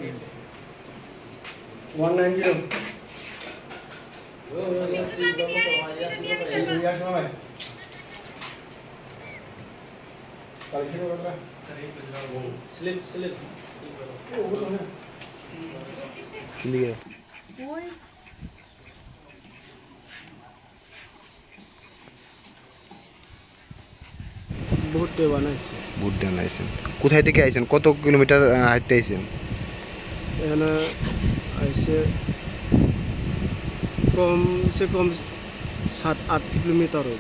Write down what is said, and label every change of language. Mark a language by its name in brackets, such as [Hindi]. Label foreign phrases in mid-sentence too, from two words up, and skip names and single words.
[Malay] 190. Iya semua. Kalau sini berapa? Slip. Oh, betul. Sini ke? [Bangla] ওই ভোট দেওয়া নাইছে। বুট দেন আইছেন। কোথায় থেকে আইছেন? কত কিলোমিটার হাঁটতে আইছেন? এখানে আইছে কমসে কম 7-8 কিলোমিটার হইব।